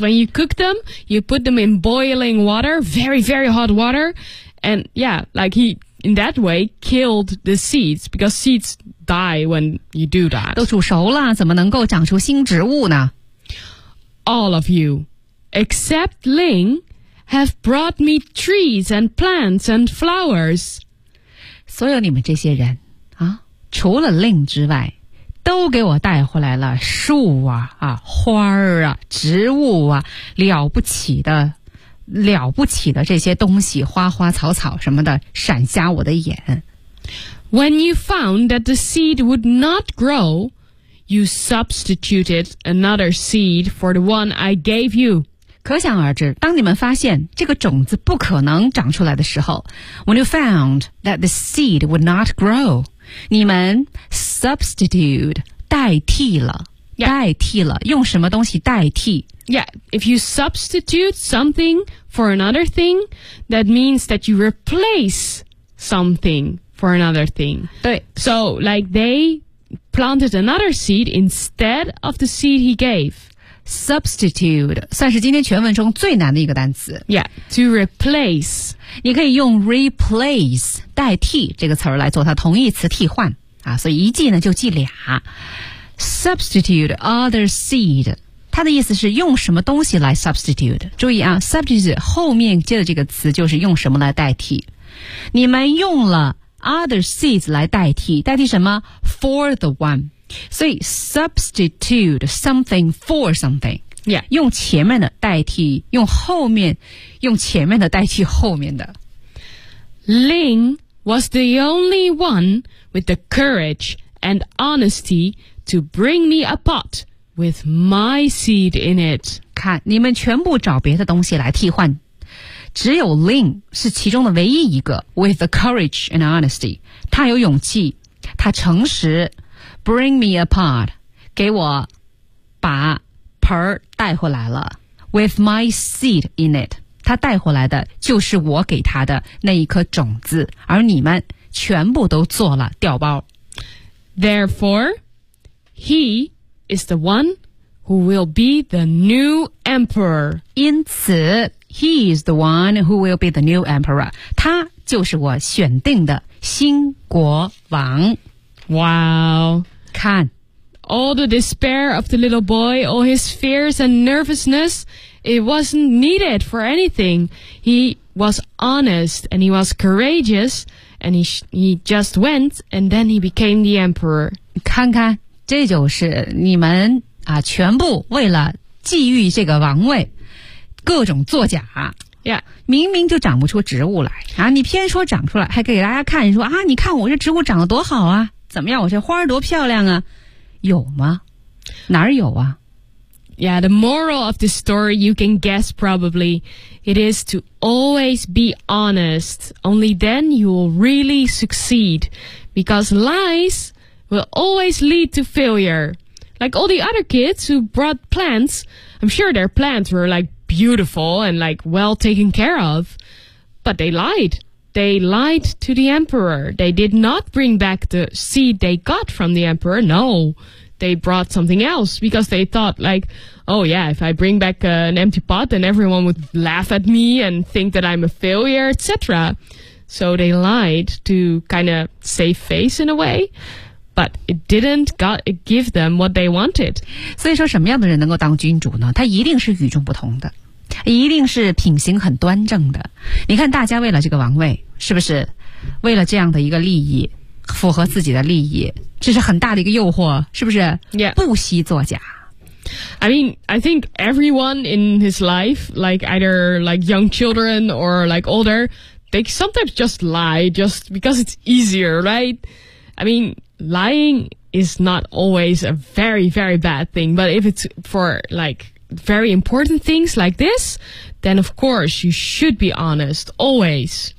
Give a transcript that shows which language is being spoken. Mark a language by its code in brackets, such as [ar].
[en] When you cook them, you put them in boiling water, very, very hot water. And yeah, like he, in that way, killed the seeds, because seeds... die when you do that. [zh] 都煮熟了，怎么能够长出新植物呢？ [en] All of you, except Ling, have brought me trees and plants and flowers. [zh] 所有你们这些人啊，除了 Ling 之外，都给我带回来了树啊、花啊、植物啊，了不起的这些东西，花花草草什么的，闪瞎我的眼。 [en] When you found that the seed would not grow, you substituted another seed for the one I gave you. [zh] 可想而知，当你们发现这个种子不可能长出来的时候 ， [en] when you found that the seed would not grow, [zh] 你们 substitute 代替了。 [en] Yeah. [zh] 代替了，用什么东西代替 [en] ？Yeah, if you substitute something for another thing, that means that you replace something for another thing. [zh] 对 [en] ，So like they planted another seed instead of the seed he gave. [zh] Substitute 算是今天全文中最难的一个单词。 [en] Yeah, to replace. [zh] 你可以用 replace 代替这个词儿来做它同义词替换啊，所以一记呢就记俩。 [en] Substitute other seed， [zh] 它的意思是用什么东西来 substitute。注意啊 ，substitute 后面接的这个词就是用什么来代替。你们用了 [en] other seeds [zh] 来代替，代替什么 ？ [en] For the one， [zh] 所以 [en] substitute something for something。 Yeah， [zh] 用前面的代替，用后面，用前面的代替后面的。 [en] Lin was the only one with the courage and honesty. To bring me a pot with my seed in it. [zh] 看，你们全部找别的东西来替换，只有 Lin 是其中的唯一一个 [en] with the courage and honesty. [zh] 他有勇气，他诚实。 [en] Bring me a pot， [zh] 给我把盆儿带回来了。 [en] With my seed in it， [zh] 他带回来的就是我给他的那一颗种子，而你们全部都做了调包。 [en] Therefore. He is the one who will be the new emperor. [zh] 因此 [en] he is the one who will be the new emperor. [zh] 他就是我选定的新国王。 [en] Wow. [zh] 看 [en] All the despair of the little boy, all his fears and nervousness, it wasn't needed for anything. He was honest and he was courageous and he just went and then he became the emperor. [zh] 看看这就是你们啊，全部为了觊觎这个王位，各种作假。 [en] Yeah. [zh] 明明就长不出植物来啊，你偏说长出来，还给大家看说啊，你看我这植物长得多好啊，怎么样，我这花多漂亮啊，有吗？哪有啊 [en] ？Yeah, the moral of this story you can guess probably, it is to always be honest. Only then you will really succeed, because lies. Will always lead to failure. Like all the other kids who brought plants, I'm sure their plants were like beautiful and like well taken care of. But they lied. They lied to the emperor. They did not bring back the seed they got from the emperor. No, they brought something else because they thought like, oh yeah, if I bring back an empty pot, then everyone would laugh at me and think that I'm a failure, etc. So they lied to kind of save face in a way. But it didn't give them what they wanted. [zh] 所以说什么样的人能够当君主呢？他一定是与众不同的，一定是品行很端正的。你看大家为了这个王位，是不是为了这样的一个利益，符合自己的利益，这是很大的一个诱惑，是不是？ [en] Yeah. [zh] 不惜作假。 [en] I mean, I think everyone in his life, like either like young children or like older, they sometimes just lie just because it's easier, right? I mean,Lying is not always a very, very bad thing, but if it's for like very important things like this, then of course you should be honest always.